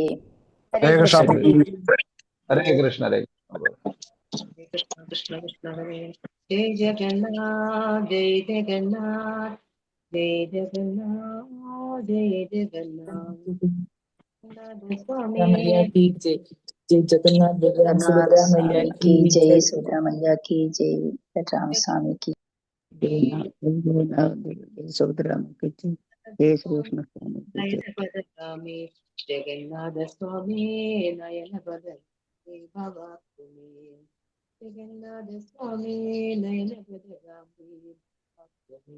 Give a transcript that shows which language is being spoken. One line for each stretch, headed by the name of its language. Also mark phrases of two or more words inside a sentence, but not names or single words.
Sanskrit: ഹരേ കൃഷ്ണ. ഹരേ കൃഷ്ണ. കൃഷ്ണ കൃഷ്ണ കൃഷ്ണ ഹരേ.
Hindi: जय जगन्नाथ जय जगन्नाथ जय जगन्नाथ जय जगन्नाथ. जय जगन्नाथ भगवान सुभद्रा मैया की जय जय। सुभद्रा मैया की जय। राम स्वामी की
Sanskrit: सुभद्र जय श्रीकृष्ण स्वामी. नयनपदगामी जगन्नाथ स्वामी नयनपदगामी भवतु मे. जगन्नाथ स्वामी नयनपदगामी भवतु मे.